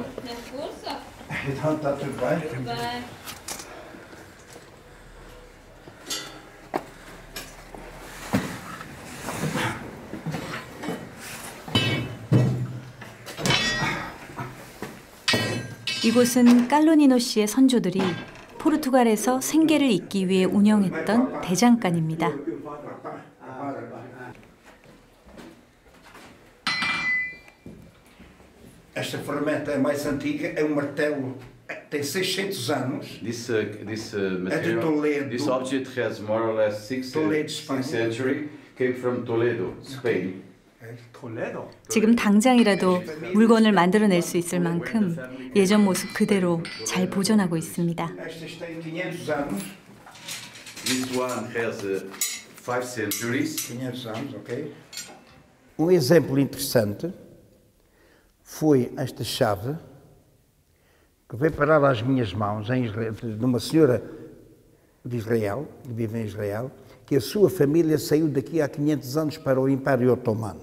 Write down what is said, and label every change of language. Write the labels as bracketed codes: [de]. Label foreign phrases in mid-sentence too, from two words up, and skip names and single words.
[pt] Então está tudo bem? Tudo bem. [ko] 이곳은 깔로니노 씨의 선조들이 포르투갈에서 생계를 잇기 위해 운영했던 대장간입니다. [pt] Esta ferramenta é mais antiga, é um martelo, tem 600 anos. [en] This material, [pt] é de Toledo. [en] This object has more or less 6th century, came from Toledo, Spain. [ko] 지금 당장이라도 물건을 만들어낼 수 있을 만큼 예전 모습 그대로 잘 보존하고 있습니다. [pt] Estas têm 500 anos. [en] This one has 5 centuries. [pt] 500 anos, ok. Um exemplo interessante foi esta chave que veio parar às minhas mãos em Israel, de uma senhora de Israel, que vive em Israel, que a sua família saiu daqui há 500 anos para o Império Otomano.